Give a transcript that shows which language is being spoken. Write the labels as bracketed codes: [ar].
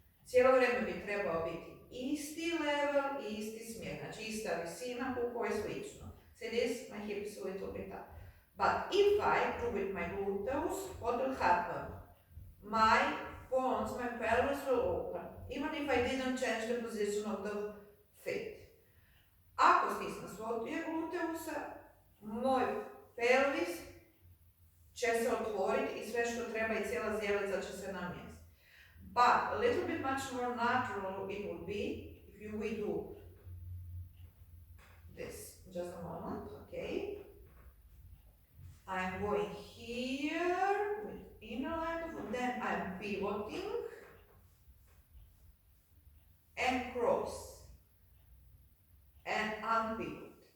[hr] Cijelo vrijeme bi trebao biti isti level i isti smjer, znači ista visina kukova i slično. [en] See this, my hip is a little bit up. But if I do with my gluteus, what will happen? My bones, my pelvis will open, even if I didn't change the position of the feet. [hr] Ako stisnem svoj gluteusa, moj pelvis će se otvoriti i sve što treba i cijela zjelica će se namjestiti. [en] But a little bit much more natural it would be if we do this. Just a moment, okay? I'm going here with inner line, then I'm pivoting and cross and unpivot.